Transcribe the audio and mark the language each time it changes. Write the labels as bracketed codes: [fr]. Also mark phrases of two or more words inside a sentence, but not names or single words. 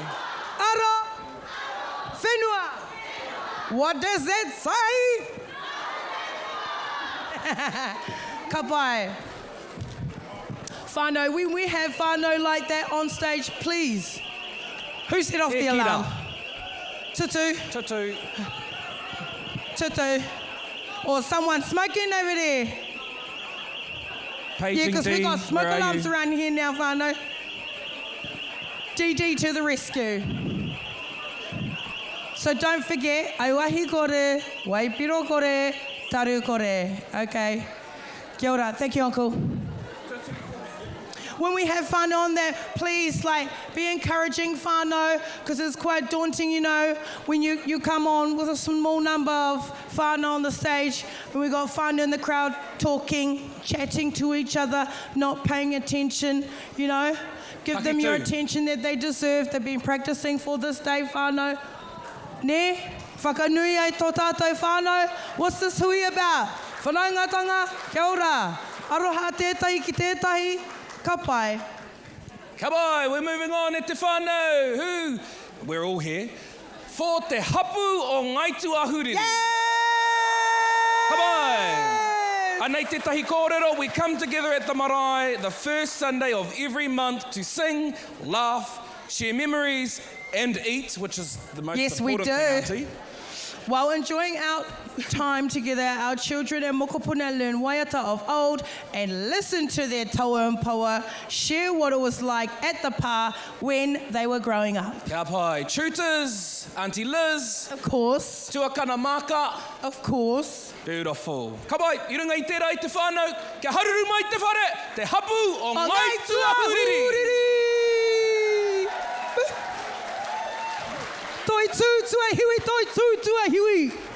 [mi] Ara. Whenua. [en] What does that say? [mi] Ka pai. Whānau, [en] when we have whānau like that on stage, please. Who set off the alarm? Tutu. Tutu. Tutu. Or someone smoking over there. Paging Yeah, because we've got team, smoke where are alarms you? around here now, whānau. DD to the rescue. So don't forget, [mi] ai wahi kore, waipiro kore, taru kore. Okay. Kia ora. [en] Thank you, Uncle. When we have fun on there, please be encouraging whānau, because it's quite daunting, when you come on with a small number of whānau on the stage, and we got whānau in the crowd talking, chatting to each other, not paying attention, Give them your attention that they deserve. They've been practicing for this day, whānau. [mi] Ne? Whakanui ai tō tātou whānau. [en] What's this hui about? [mi] Whanaungatanga, kia ora. Aroha tētahi ki tētahi. Ka pai. Ka pai, [en] we're moving on [mi] e te whānau. [en] Who? We're all here. [mi] For te hapu o Ngāi Ahuriri. Ka pai. Anei tētahi kōrero, [en] we come together at the marae the first Sunday of every month to sing, laugh, share memories, and eat, which is the most important thing, Auntie. While enjoying our time together, our children and mokopuna learn waiata of old and listen to their taua and paua, share what it was like at the pā when they were growing up. [mi] Kia pai. [en] Tutors, Auntie Liz. Of course. [mi] Tuakana Maka. [en] Of course. Beautiful. [mi] Ka pai, i runga i tērā i te whānau, kia haruru mai te whare, te hapu o Ngāi Ahuriri. Toi tū tua hiwi, toi tū tua hiwi.